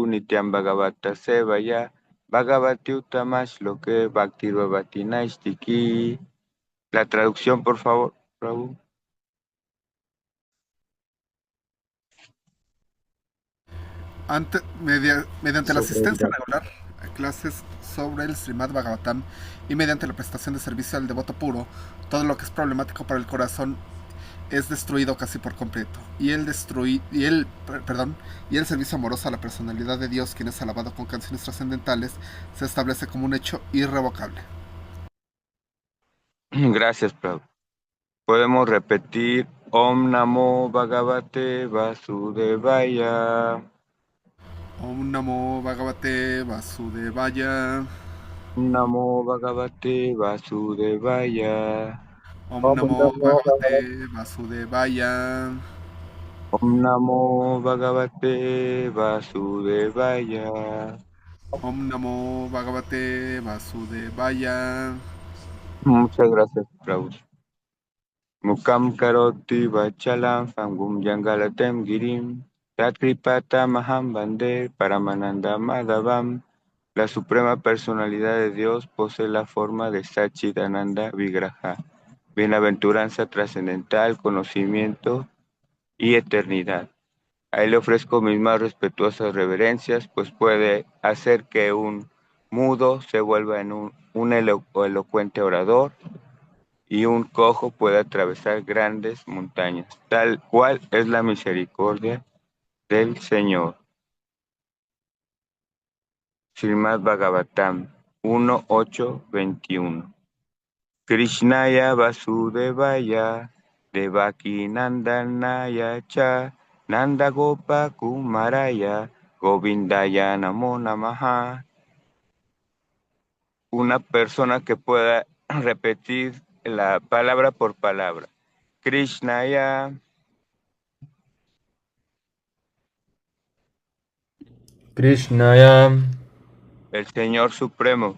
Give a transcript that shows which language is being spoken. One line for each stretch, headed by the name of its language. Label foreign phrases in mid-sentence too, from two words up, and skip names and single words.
Sanskrit: नित्यं भागवत सेवया भगवति उत्तमश्लोके भक्तिर् भवति नैष्ठिकी.
Spanish: La traducción, por favor, Prabhu. Mediante la Sobre asistencia el- regular a clases sobre el Srimad Bhagavatam y mediante la prestación de servicio al devoto puro, todo lo que es problemático para el corazón es destruido casi por completo. Y el servicio amoroso a la personalidad de Dios, quien es alabado con canciones trascendentales, se establece como un hecho irrevocable. Gracias, Prabhu. Podemos repetir
Sanskrit: ॐ नमो भगवते वासुदेवाय. ॐ नमो भगवते वासुदेवाय. ॐ नमो भगवते वासुदेवाय. Om Om Namo नमो भगवते भगवते वासुदेवाय. ॐ नमो भगवते वासुदेवाय. ॐ नमो भगवते वासुदेवाय.
Spanish: Muchas gracias, Prabhu.
Sanskrit: मूकं करोति वाचालं पङ्गुं लङ्घयते गिरिं यत्कृपा तमहं वन्दे परमानन्द माधवम्.
Spanish: La suprema personalidad de Dios posee la forma de
Sanskrit: सच्चिदानन्द विग्रह,
Spanish: bienaventuranza trascendental, conocimiento y eternidad. A él le ofrezco mis más respetuosas reverencias, pues puede hacer que un mudo se vuelva en un elocuente orador y un cojo puede atravesar grandes montañas, tal cual es la misericordia del Señor. Srimad Bhagavatam 1.8.21.
Sanskrit: कृष्णाय वासुदेवाय देवकी नन्दनाय च नन्दगोप कुमाराय गोविन्दाय नमो नमः.
Spanish: Una persona que pueda repetir la palabra por palabra. Krishnaya, Krishnaya, el Señor Supremo.